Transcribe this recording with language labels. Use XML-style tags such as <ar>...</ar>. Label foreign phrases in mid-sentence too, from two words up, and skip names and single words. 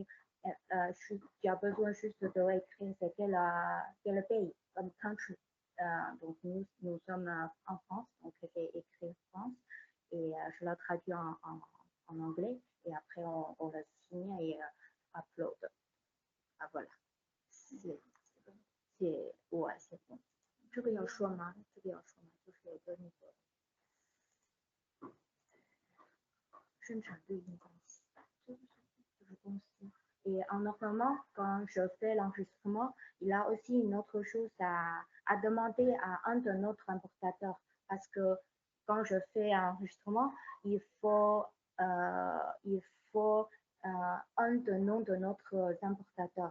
<fr>Tu as besoin juste d'écrire c'est quel pays, comme country. Donc, nous sommes en France, donc j'ai écrit France et je le traduis en anglais et après on le signe et upload. Ah, voilà. Ouais, c'est bon.</fr> <zh>这个要说吗？就是跟那个生产对应关系，就是公司。</zh> <fr>Et normalement, quand je fais l'enregistrement, il a aussi une autre chose à demander à un de notre importateur. Parce que quand je fais un enregistrement, il faut un de nom de notre importateur.</fr>